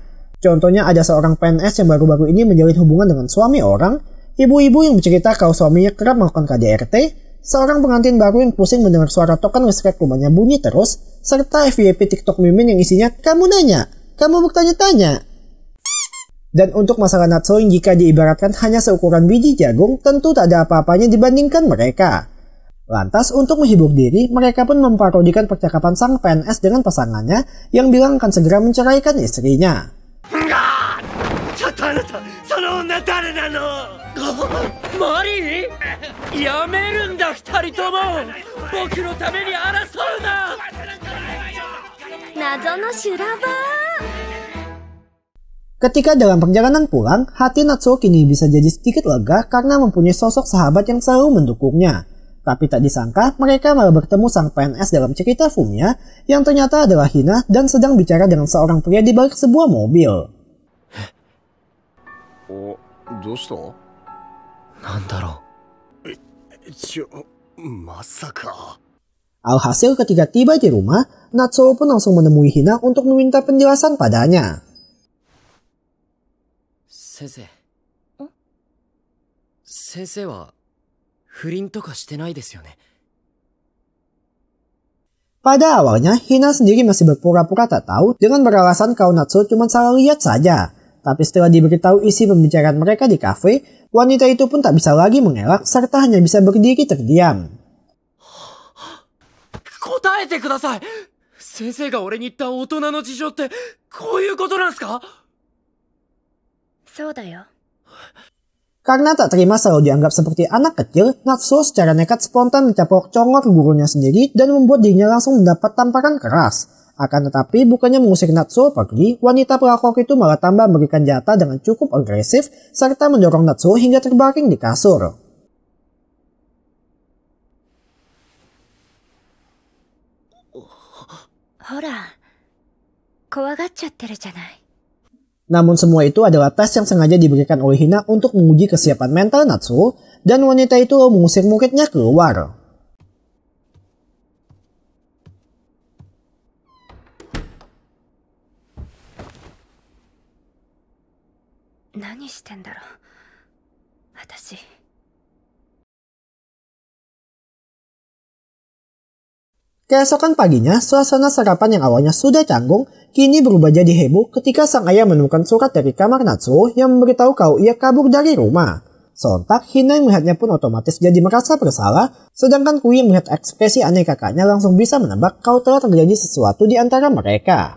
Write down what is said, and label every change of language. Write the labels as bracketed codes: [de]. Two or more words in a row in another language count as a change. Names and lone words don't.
[id] Contohnya ada seorang PNS yang baru-baru ini menjalin hubungan dengan suami orang, ibu-ibu yang bercerita kalau suaminya kerap melakukan KDRT, seorang pengantin baru yang pusing mendengar suara token listrik rumahnya bunyi terus, serta FYP TikTok Mimin yang isinya, "Kamu nanya, kamu bertanya-tanya." Dan untuk masalah Natsuo yang jika diibaratkan hanya seukuran biji jagung, tentu tak ada apa-apanya dibandingkan mereka. Lantas untuk menghibur diri, mereka pun memparodikan percakapan sang PNS dengan pasangannya yang bilang akan segera menceraikan istrinya. [ja] ちょっとあなた、その女誰なの？マリー？やめるんだ二人とも。僕のために争うな。謎の修羅場。 [id] Ketika dalam perjalanan pulang, hati Natsuo kini bisa jadi sedikit lega karena mempunyai sosok sahabat yang selalu mendukungnya. Tapi tak disangka mereka malah bertemu sang PNS dalam cerita Fumiya yang ternyata adalah Hina dan sedang bicara dengan seorang pria di balik sebuah mobil. [ja] どうした？なんだろう。まさか。 [id] Alhasil ketika tiba di rumah, Natsuo pun langsung menemui Hina untuk meminta penjelasan padanya. [ja] 先生。先生は不倫とかしてないですよね。 [id] Pada awalnya, Hina sendiri masih berpura-pura tak tahu dengan beralasan kalau Natsuo cuma salah lihat saja. Tapi setelah diberitahu isi pembicaraan mereka di kafe, wanita itu pun tak bisa lagi mengelak serta hanya bisa berdiri terdiam. [ja] 答えてください。先生が俺に言った大人の事情ってこういうことなんすか？そうだよ。 [id] Karena tak terima selalu dianggap seperti anak kecil, Natsuo secara nekat spontan mencapok congor gurunya sendiri dan membuat dirinya langsung mendapat tamparan keras. Akan tetapi bukannya mengusir Natsuo pergi, wanita pelakor itu malah tambah memberikan jatah dengan cukup agresif serta mendorong Natsuo hingga terbaring di kasur. [ja] ほら、怖がっちゃってるじゃない。 [id] Namun semua itu adalah tes yang sengaja diberikan oleh Hina untuk menguji kesiapan mental Natsuo, dan wanita itu mengusir muridnya keluar. [ja] 何してんだろ? Watashi. [id] Keesokan paginya, suasana sarapan yang awalnya sudah canggung, kini berubah jadi heboh ketika sang ayah menemukan surat dari kamar Natsuo yang memberitahu kalau ia kabur dari rumah. Sontak, Hina yang melihatnya pun otomatis jadi merasa bersalah, sedangkan Kui yang melihat ekspresi aneh kakaknya langsung bisa menebak kalau telah terjadi sesuatu di antara mereka.